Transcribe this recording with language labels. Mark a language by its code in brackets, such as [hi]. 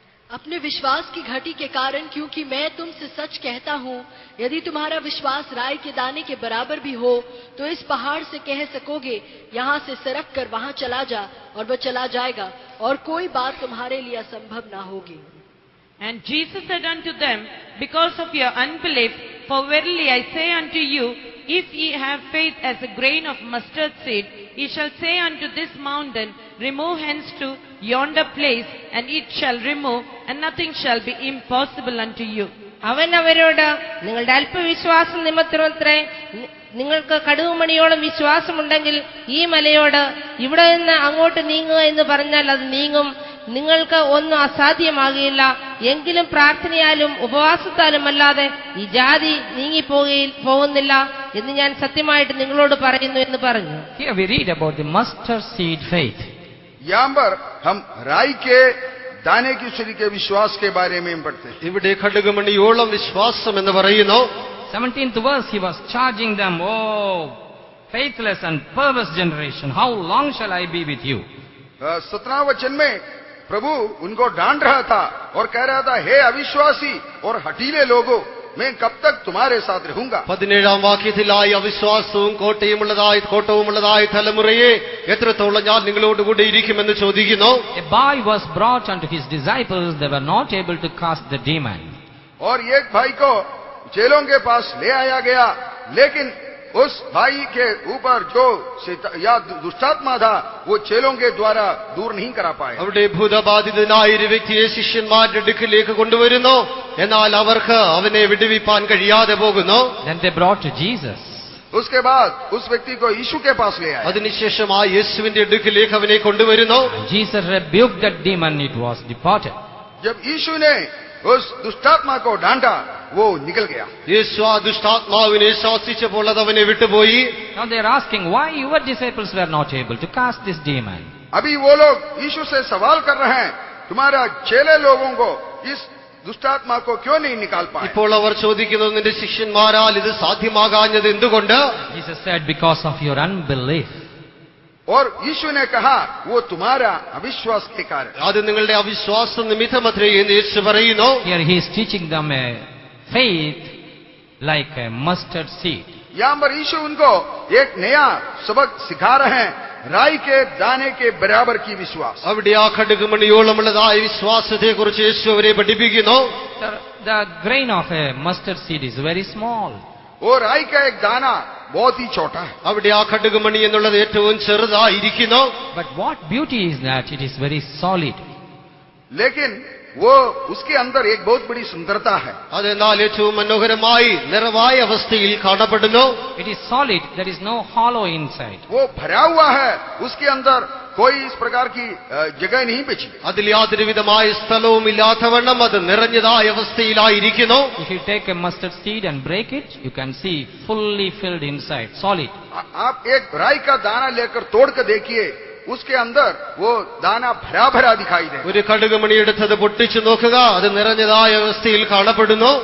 [hi] अपने विश्वास की घटी के कारण, क्योंकि मैं तुमसे सच कहता हूँ, यदि तुम्हारा विश्वास राई के दाने के बराबर भी हो तो इस पहाड़ से कह सकोगे यहाँ से सरक कर वहाँ चला जा, और वह चला जाएगा, और कोई बात तुम्हारे लिए असंभव ना होगी. [en] And Jesus said unto them, because of your unbelief, for verily I say unto you, if ye have faith as a grain of mustard seed, ye shall say unto this mountain, remove hence to yonder place, and it shall remove, and nothing shall be impossible unto you. [ml] അവൻ അവരോട് നിങ്ങളുടെ അല്പവിശ്വാസം നിമിത്തമത്രേ. നിങ്ങൾക്ക് കടുകുമണിയോളം വിശ്വാസമുണ്ടെങ്കിൽ ഈ മലയോട് ഇവിടെ നിന്ന് അങ്ങോട്ട് നീങ്ങുക എന്ന് പറഞ്ഞാൽ അത് നീങ്ങും. നിങ്ങൾക്ക് ഒന്നും അസാധ്യമാകുകയില്ല. എങ്കിലും പ്രാർത്ഥനയാലും ഉപവാസത്താലും അല്ലാതെ ഈ ജാതി നീങ്ങിപ്പോകുന്നില്ല എന്ന് ഞാൻ സത്യമായിട്ട് നിങ്ങളോട് പറയുന്നു എന്ന് പറഞ്ഞു. [en] Here we read about the mustard seed faith. [hi] यहाँ पर हम राई के दाने की छुरी के विश्वास के बारे में पढ़ते हैं. [ml] ഇവിടെ ഖഡ്ഗമണിയോളം വിശ്വാസം എന്ന് പറയുന്നു. [en] 17th verse, he was charging them, oh, faithless and perverse generation, how long shall I be with you? [hi] 17 वचन में प्रभु उनको डांट रहा था और कह रहा था, हे अविश्वासी और हठीले लोगों, मैं कब तक तुम्हारे साथ रहूंगा. [ml] 17-ാം വാക്യത്തിലായി അവിശ്വാസവും കോട്ടവുമുള്ളതായി തലമുറയെ എത്രത്തോളം ഞാൻ നിങ്ങളോടുകൂടി ഇരിക്കുമെന്ന് ചോദിക്കുന്നു. [en] A boy was brought unto his disciples, they were not able to cast the demon. [hi] और एक भाई को चेलों के पास ले आया गया, लेकिन उस भाई के ऊपर जो या दुष्टात्मा था वो चेलों के द्वारा दूर नहीं करा पाए. [ml] അവിടെ ഭൂതബാധിതനായ ഒരു വ്യക്തിയെ ശിഷ്യന്മാരുടെ അടുക്കിലേക്ക് കൊണ്ടുവരുന്നു. എന്നാൽ അവർക്ക് അവനെ വിടുവിപ്പാൻ കഴിയാതെ പോകുന്നു. [en] Then they brought to Jesus. [hi] उसके बाद उस व्यक्ति को यीशु के पास ले आए. [ml] അതിനുശേഷമായി യേശുവിന്റെ അടുക്കിലേക്ക് അവനെ കൊണ്ടുവരുന്നു. [en] Jesus rebuked that demon, it was departed. [hi] जब यीशु ने उस दुष्टात्मा को डांटा, वो निकल गया. [ml] യേശു ആ ദുഷ്ടാത്മാവിനെ ശാസിച്ചപ്പോൾ അത് അവനെ വിട്ടുപോയി. [en] Now they are asking, why your disciples were not able to cast this demon? [hi] अभी वो लोग यीशु से सवाल कर रहे हैं, तुम्हारा चेले लोगों को इस दुष्टात्मा को क्यों नहीं निकाल पाए. [ml] ഇപ്പോൾ അവർ ചോദിക്കുന്നു, നിന്റെ ശിഷ്യന്മാരാൽ ഇത് സാധ്യമാകാഞ്ഞത് എന്തുകൊണ്ട്? [en] Jesus said, because of your unbelief. [hi] और यीशु ने कहा, वो तुम्हारा अविश्वास के कारण. [ml] അത് നിങ്ങളുടെ അവിശ്വാസം നിമിത്തമത്രേ എന്ന് യേശു പറയുന്നു. [en] Here he is teaching them a faith like a mustard seed. [hi] यहाँ पर यीशु उनको एक नया सबक सिखा रहे हैं, राई के दाने के बराबर की विश्वास. [ml] അവിടെ ആ ഖഡ്ഗമണിയോളമുള്ളതായ വിശ്വാസത്തെ കുറിച്ച് യേശു അവരെ പഠിപ്പിക്കുന്നു. [en] The grain of a mustard seed is very small. [hi] और राई का एक दाना बहुत ही छोटा है. [ml] അവിടെ ആ ഖഡ്ഗമണി എന്നുള്ളത് ഏറ്റവും ചെറുതായിരിക്കുന്നു. [en] But what beauty is that? It is very solid. [hi] लेकिन वो उसके अंदर एक बहुत बड़ी सुंदरता है. [ml] അതെന്നാൽ ഏറ്റവും മനോഹരമായി നിറവായ അവസ്ഥയിൽ കാണപ്പെടുന്നു. [en] It is solid. There is no hollow inside. [hi] वो भरा हुआ है, उसके अंदर कोई इस प्रकार की जगह नहीं बची. [ml] അതിൽ യാതൊരു വിധമായ സ്ഥലവും ഇല്ലാത്തവണ്ണം അത് നിറഞ്ഞതായ അവസ്ഥയിലായിരിക്കുന്നു. [en] If you take a mustard seed and break it, you can see fully filled inside, solid. [hi] आप एक राई का दाना लेकर तोड़ कर देखिए, उसके अंदर वो दाना भरा भरा दिखाई दे. [ml] ഒരു ഖഡ്ഗമണി എടുത്തത് പൊട്ടിച്ചു നോക്കുക, അത് നിറഞ്ഞതായ അവസ്ഥയിൽ കാണപ്പെടുന്നു.